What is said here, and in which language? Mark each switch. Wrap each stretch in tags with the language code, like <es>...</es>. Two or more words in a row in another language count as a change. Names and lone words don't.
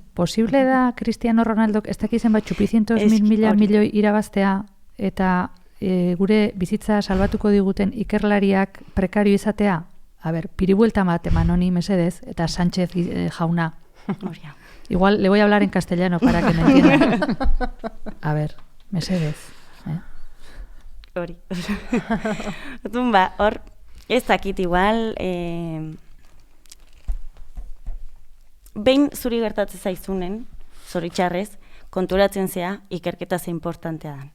<eu>Posible da Cristiano Ronaldok ez dakizen bat 700.000 milioi irabaztea eta gure bizitza salbatuko diguten ikerlariak prekario izatea? A ber, piribuelta bat eman honi mesedez, eta Sánchez jauna.</eu> <es>Igual le voy a hablar en castellano para que me entiendan. A ver,</es> <eu>mesedez. Hori. Hor, ez dakit igual... Behin zuri gertatzen zaizunen, zoritxarrez, konturatzen zea ikerketa ze importantea da.</eu>